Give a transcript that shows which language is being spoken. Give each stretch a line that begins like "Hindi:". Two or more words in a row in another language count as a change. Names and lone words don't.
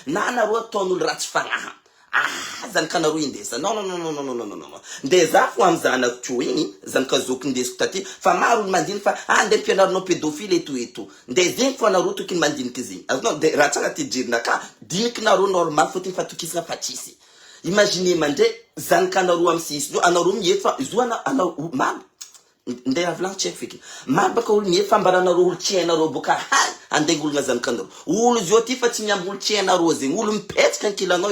Malagasy: na anareo ataon'olo ratsy fagnaha zanakanareo indesa non nde za fo amy zanako teo igny zanaka zoko indesiko taty fa maro olo mandiny fa nde mpianarinao pédophile eto nde zegny fo anareo tokony mandiniky zegny azonao de raha tsara ty jerinaka dinikinareo normal fotiny fatokisana fa tsisy imagine mandray zanakanareo amy sisy io anareo mihety fa izo anao maro nde avolagno tsy haiko feky maro baka olo mihety fambaranareo olo tsy hainareo boka andeha ologna zanakanareo olo zio ty fa tsy miamby olo tsy hainareo zegny olo mipetraka ankilanao